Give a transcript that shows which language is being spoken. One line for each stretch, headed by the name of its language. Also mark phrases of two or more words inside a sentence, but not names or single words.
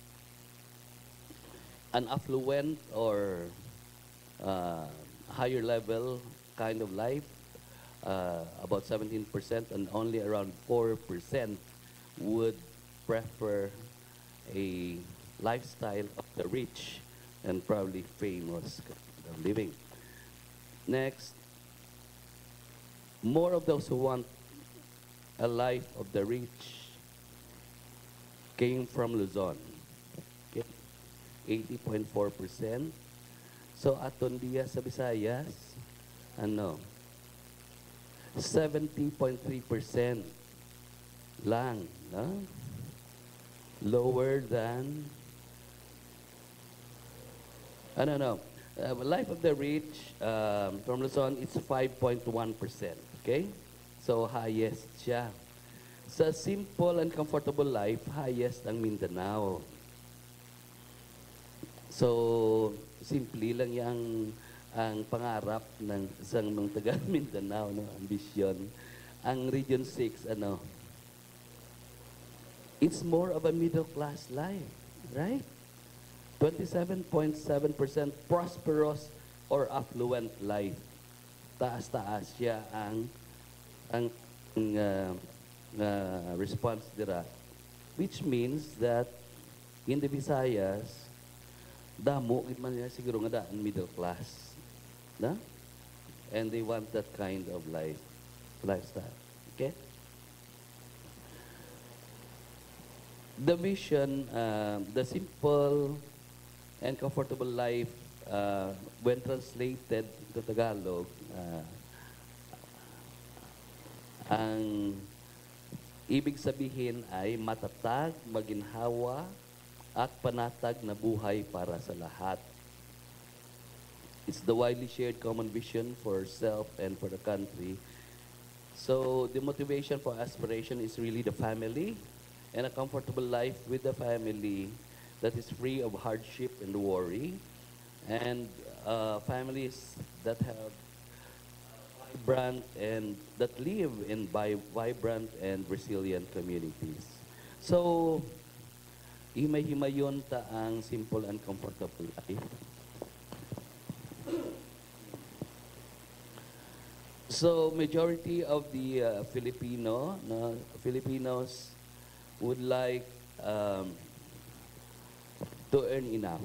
English: An affluent or higher level kind of life, about 17%, and only around 4% would prefer a lifestyle of the rich and probably famous living. Next, more of those who want a life of the rich came from Luzon. Okay? 80.4%.
Hiligaynon: So aton diya sa Visayas, 70.3% lang, no?
English: Lower than, life of the rich from Luzon, it's 5.1%, okay? So highest
Hiligaynon: siya. Sa
English: simple and comfortable life, highest ang Mindanao.
Filipino: So, simple lang yung ang pangarap ng isang mga taga Mindanao, no? Ambisyon.
English: Ang Region 6, it's more of a middle class life, right? 27.7% prosperous or affluent life.
Hiligaynon: Taas-taas siya ang response dira.
English: Which means that in the Visayas,
Hiligaynon: damo gid man nila siguro nga daan
English: middle class,
Hiligaynon: na?
English: And they want that kind of lifestyle. Okay? The vision, the simple and comfortable life, when translated to Tagalog,
Filipino: ang ibig sabihin ay matatag, maginhawa, at panatag na buhay para sa lahat.
English: It's the widely shared common vision for self and for the country. So the motivation for aspiration is really the family and a comfortable life with the family that is free of hardship and worry, and families that have vibrant and that live in vibrant and resilient communities. So,
Hiligaynon: himay-himayon ta ang
English: simple and comfortable life. So, majority of the Filipinos would like to earn enough.